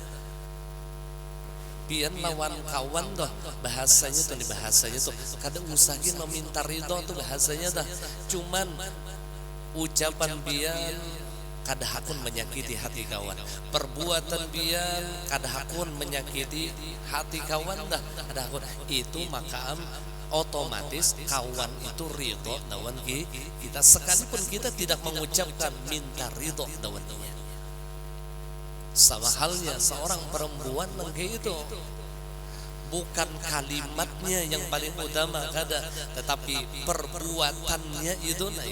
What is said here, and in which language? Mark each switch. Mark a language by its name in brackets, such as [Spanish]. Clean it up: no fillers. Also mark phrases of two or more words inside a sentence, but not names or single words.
[Banjar] Pian lawan kawan tuh bahasanya tuh, kada usahin meminta ridho tuh bahasanya dah. Cuman ucapan pian kada hakun menyakiti hati kawan, perbuatan pian kada hakun menyakiti hati kawan dah, kada hakun. [Indonesian] Itu maka otomatis kawan itu ridho lawan kita, sekalipun kita tidak mengucapkan minta ridho lawan dia. Sama halnya seorang perempuan kayak itu [Banjar] bukan kalimatnya yang paling utama kada, tetapi perbuatannya itu naik.